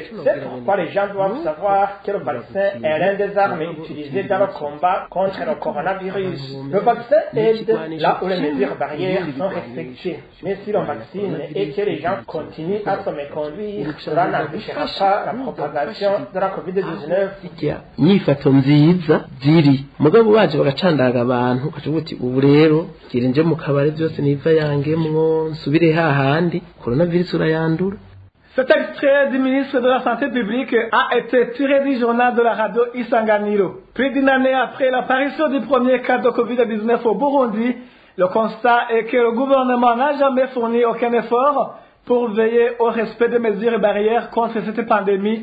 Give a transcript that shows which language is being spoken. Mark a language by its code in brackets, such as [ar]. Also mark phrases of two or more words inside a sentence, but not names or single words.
[fr] C'est pourquoi les gens doivent savoir que le vaccin est l'une des armes utilisées dans le combat contre le coronavirus. Le vaccin aide là où les mesures barrières sont respectées. Mais si l'on vaccine et que les gens continuent à se méconduire, cela n'empêchera pas la propagation de la COVID-19. [rn] Inyifato nziza ziri mugabo baje bagacandaga abantu ukavuga uti ubu rero gira nje mu kabare byose niva yangemwo nsubire hahandi coronavirus urayandura. [fr] Cet extrait du ministre de la Santé publique a été tiré du journal de la radio Isanganiro. Plus d'une année après l'apparition du premier cas de COVID-19 au Burundi, le constat est que le gouvernement n'a jamais fourni aucun effort pour veiller au respect des mesures barrières contre cette pandémie.